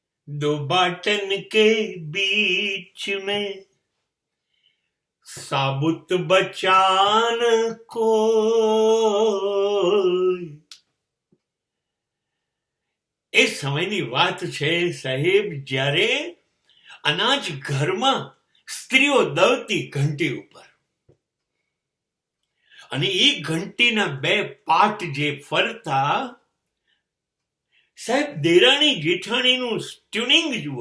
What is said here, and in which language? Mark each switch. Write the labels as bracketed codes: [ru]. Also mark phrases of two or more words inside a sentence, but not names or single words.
[hi] दो बाटन के बीच में साबुत बचान को [gu] એ સમયની વાત છે સાહેબ, જ્યારે અનાજ ઘરમાં સ્ત્રીઓ દળતી ઘંટી ઉપર, અને એ ઘંટીના બે પાટ જે ફરતા, સાહેબ દેરાણી જેઠાણીનું ટ્યુનિંગ જુઓ.